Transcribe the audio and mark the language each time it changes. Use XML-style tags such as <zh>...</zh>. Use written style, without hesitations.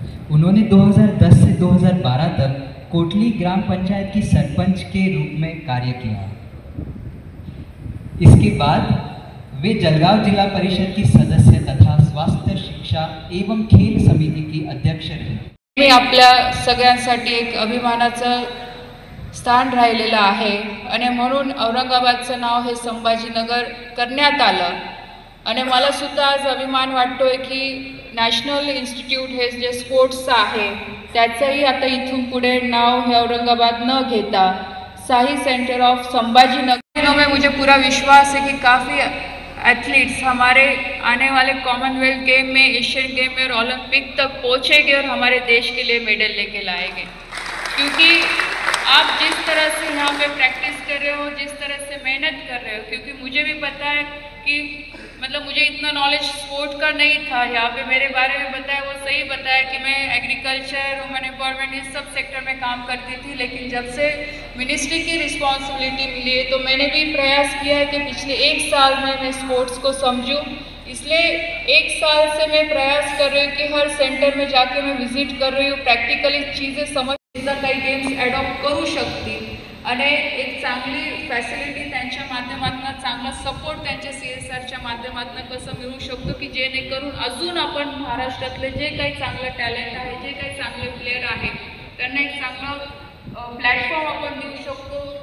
<hi>उन्होंने 2010 से 2012 तक कोटली ग्राम पंचायत की सरपंच के रूप में कार्य किया। इसके बाद वे जलगांव जिला परिषद की सदस्य तथा स्वास्थ्य शिक्षा एवं खेल समिति की अध्यक्ष रहे।</hi> <mr>मी आपल्या सगळ्यांसाठी एक अभिमानाचं स्थान राहिलेलं आहे आणि म्हणून औरंगाबादचं नाव हे संभाजीनगर करण्यात आलं। आणि मला सुद्धा आज अभिमान वाटतोय की नॅशनल इन्स्टिट्यूट हे जे स्पोर्ट्सचं आहे त्याचंही आता इथून पुढे नाव हे औरंगाबाद न घेता साई सेंटर ऑफ संभाजीनगर</mr> <hi>में मुझे पूरा विश्वास है कि काफ़ी एथलीट्स हमारे आने वाले कॉमनवेल्थ गेम में, एशियन गेम में और ओलंपिक तक पहुँचेंगे और हमारे देश के लिए मेडल लेके लाएंगे। क्योंकि आप जिस तरह से यहाँ पे प्रैक्टिस कर रहे हो, जिस तरह से मेहनत कर रहे हो, क्योंकि मुझे भी पता है कि मतलब मुझे इतना नॉलेज स्पोर्ट का नहीं था। यहाँ पे मेरे बारे में बताया, वो सही बताया कि मैं एग्रीकल्चर, वुमेन एम्पावरमेंट इस सब सेक्टर में काम करती थी, लेकिन जब से मिनिस्ट्री की रिस्पॉन्सिबिलिटी मिली है तो मैंने भी प्रयास किया है कि पिछले 1 साल में मैं स्पोर्ट्स को समझूँ। इसलिए 1 साल से मैं प्रयास कर रही हूँ कि हर सेंटर में जाके मैं विजिट कर रही हूँ, प्रॅक्टिकली चीज़ें समझ</hi> <mr>काही गेम्स ॲडॉप्ट करू शकतील आणि एक चांगली फॅसिलिटी त्यांच्या माध्यमातून, चांगला सपोर्ट त्यांच्या CSRच्या माध्यमातून कसं मिळू शकतो की जेणेकरून अजून आपण महाराष्ट्रातले जे काही चांगलं टॅलेंट आहे, जे काही चांगले प्लेयर आहेत त्यांना एक चांगलं प्लॅटफॉर्म आपण देऊ शकतो।</mr>